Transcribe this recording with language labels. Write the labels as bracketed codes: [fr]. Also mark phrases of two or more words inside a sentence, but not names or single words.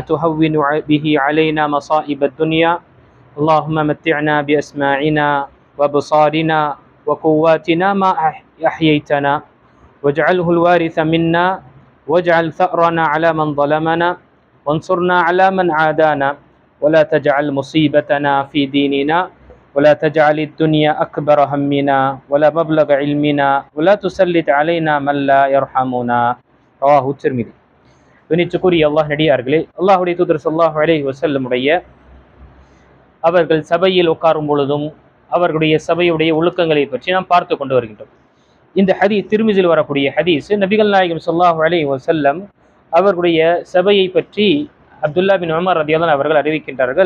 [ar] تهون به علينا مصائب الدنيا اللهم متعنا بأسماعنا وأبصارنا وقواتنا ما أحييتنا واجعله الوارث منا واجعل ثأرنا على من ظلمنا وانصرنا على من عادانا ولا تجعل مصيبتنا في ديننا ولا تجعل الدنيا أكبر همنا ولا مبلغ علمنا ولا تسلط علينا من لا يرحمنا رواه الترمذي. [ta] கணிச்சுக்குரிய அல்லாஹ் நடிகார்களே, அல்லாஹுடைய தூதர் [ar] صلى الله عليه وسلم [ta] அவர்கள் சபையில் உட்காரும் பொழுதும் அவர்களுடைய சபையுடைய ஒழுக்கங்களை பற்றி நாம் பார்த்து கொண்டு வருகின்றோம். இந்த ஹதீஸ் திர்மிஸில் வரக்கூடிய ஹதீஸ். நபிகள் நாயகம் [ar] صلى الله عليه وسلم [ta] அவர்களுடைய சபையை பற்றி அப்துல்லா பின் உமர் ரலியல்லாஹு அவர்கள் அறிவிக்கின்றார்கள்.